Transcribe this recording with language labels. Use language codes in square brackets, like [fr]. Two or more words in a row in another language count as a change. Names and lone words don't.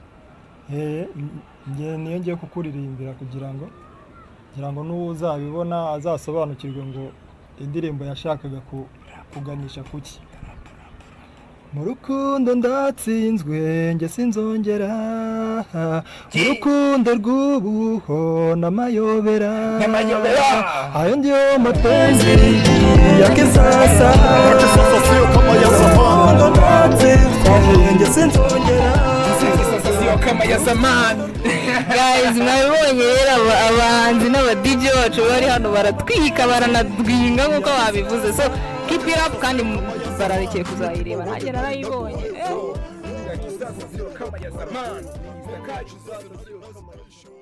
[rw] Niyo ngiye kukuririmbira kugira ngo n'uzabibona azasobanukirwe ngo indirimbo yashakaga kuganisha kuki. Mu rukundo ndatsinzwe nge sinzongera, mu rukundo rw'ubuho n'amayobera, [sw] ayo ndiyo mapenzi yake sasa, sio kama ya zamani, [rw] ndatsinzwe nge sinzongera, [sw] sio kama ya zamani. [rw] Guys, mwabonye rero abahanzi n'aba DJ wacu bari hano baratwika baranadwinga nkuko babivuze, [en] so keep it up kandi bararekeye kuzayireba, nanjye narayibonye.